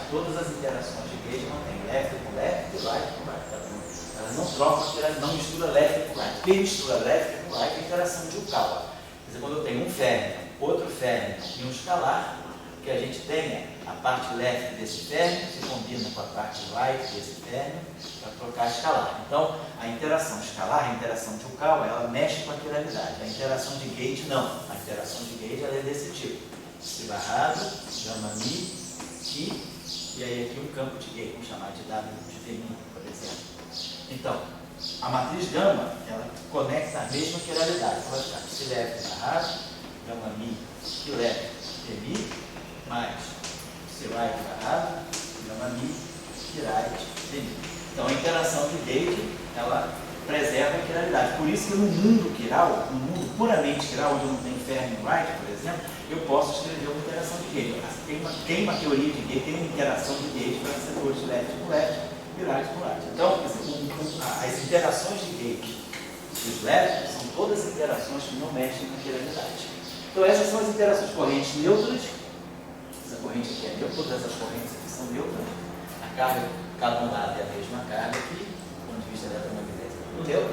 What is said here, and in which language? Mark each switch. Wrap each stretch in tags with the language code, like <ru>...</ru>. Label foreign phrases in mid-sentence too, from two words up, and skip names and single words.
<pt>Todas as interações de gauge mantêm left com left e right com right. Elas não trocam a quiralidade, não mistura left com right. Quem mistura left com right é a interação de Yukawa. Quer dizer, quando eu tenho um férmion, outro férmion e um escalar, que a gente tenha a parte left desse férmion, se combina com a parte right desse férmion, para trocar a escalar. Então, a interação escalar, a interação de Yukawa, ela mexe com a quiralidade. A interação de gauge, não. A interação de gauge ela é desse tipo. Esse barrado, gama-Mi, Ki, e aí aqui um campo de gauge, vamos chamar de W de feminino, por exemplo. Então, a matriz gama, ela conecta a mesma quiralidade. Então, vai ficar esse left barrado, gama-Mi, Ki left, Femi, mais esse right barrado, gama-Mi, Ki right, Femi. Então, a interação de gauge, ela preserva a quiralidade. Por isso que no mundo quiral, no mundo puramente quiral, onde eu não tenho férmion right, por exemplo, eu posso escrever uma interação de gauge. Tem uma teoria de gauge, tem uma interação de gauge para setores left com left e right com right. Então, as interações de gauge dos left são todas interações que não mexem na quiralidade. Então, essas são as interações correntes neutras. Essa corrente aqui é neutra, todas essas correntes aqui são neutras. A carga, cada um lado é a mesma carga aqui, do ponto de vista eletromagnético do neutro.</pt>